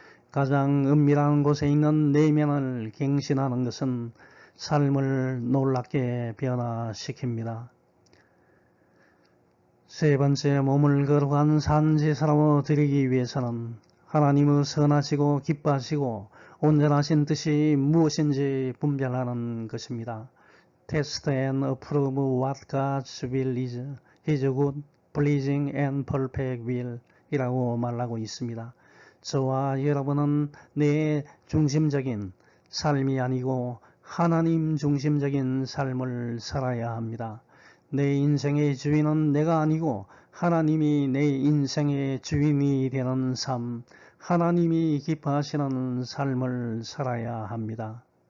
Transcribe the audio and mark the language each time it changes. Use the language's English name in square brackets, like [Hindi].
[Korean] 가장 은밀한 곳에 있는 내면을 갱신하는 것은 삶을 놀랍게 변화시킵니다. 세 번째, 몸을 거룩한 산제사로 드리기 위해서는 하나님의 선하시고 기뻐하시고 온전하신 뜻이 무엇인지 분별하는 것입니다. [English] Test and approve what God's will is, His good, pleasing and perfect will [Korean] 이라고 말하고 있습니다. 저와 여러분은 내 중심적인 삶이 아니고 하나님 중심적인 삶을 살아야 합니다. 내 인생의 주인은 내가 아니고 하나님이 내 인생의 주인이 되는 삶, 하나님이 기뻐하시는 삶을 살아야 합니다.